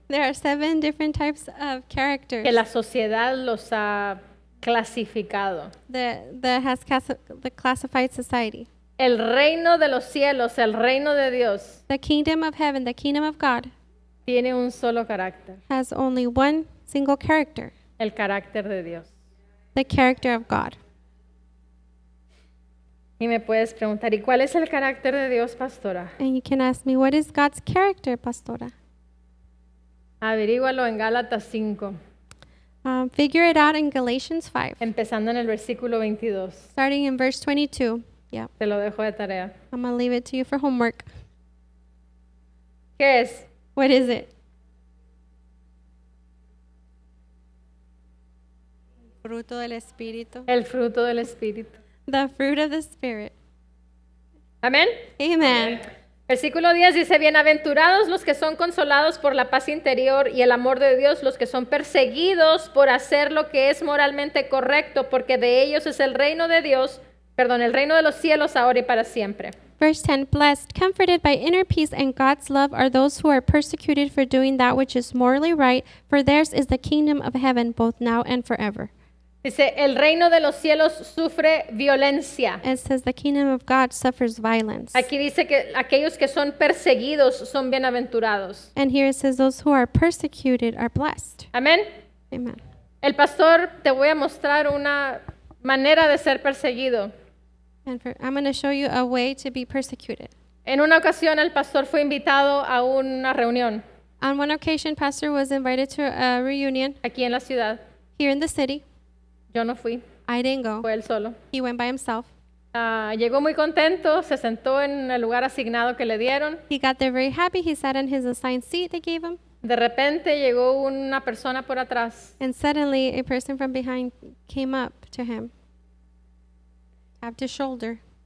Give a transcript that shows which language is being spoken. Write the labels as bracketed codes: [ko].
[en] There are 7 different types of characters [es] que la sociedad los ha clasificado. [en] that has the classified society. [es] El reino de los cielos, el reino de Dios, [en] The kingdom of heaven, the kingdom of God, [es] tiene un solo carácter, [en] has only one single character, [es] el carácter de Dios. [en] the character of God. [es] Y me puedes preguntar, ¿y cuál es el carácter de Dios, pastora? [en] And you can ask me, what is God's character, Pastora? [es] Averígualo en Gálatas 5, [en] Figure it out in Galatians 5, [es] empezando en el versículo 22. [en] starting in verse 22. Yeah, [es] Te lo dejo de tarea. [en] I'm going to leave it to you for homework. [es] ¿Qué es? [en] What is it? [es] Fruto del Espíritu. El fruto del Espíritu. [en] The fruit of the Spirit. [es] Amén. [en] Amen. [es] Versículo 10 dice, bienaventurados los que son consolados por la paz interior y el amor de Dios, los que son perseguidos por hacer lo que es moralmente correcto, porque de ellos es el reino de Dios, el reino de los cielos ahora y para siempre. [en] Verse 10, blessed, comforted by inner peace and God's love are those who are persecuted for doing that which is morally right, for theirs is the kingdom of heaven, both now and forever. [es] Dice, el reino de los cielos sufre violencia. [en] It says the kingdom of God suffers violence. [es] Aquí dice que aquellos que son perseguidos son bienaventurados. [en] And here it says those who are persecuted are blessed. [es] Amén. [en] Amen. [es] El pastor, te voy a mostrar una manera de ser perseguido. [en] And I'm going to show you a way to be persecuted. [es] En una ocasión el pastor fue invitado a una reunión [en] On one occasion, Pastor was invited to a reunion [es] aquí en la ciudad. [en] here in the city. [es] Yo no fui, [en] I didn't go. [es] fue él solo. [en] He went by himself. [es] Llegó muy contento, se sentó en el lugar asignado que le dieron. [en] He got there very happy. He sat in his assigned seat they gave him. [es] De repente llegó una persona por atrás [en] And suddenly, a person from behind came up to him, tapped his shoulder.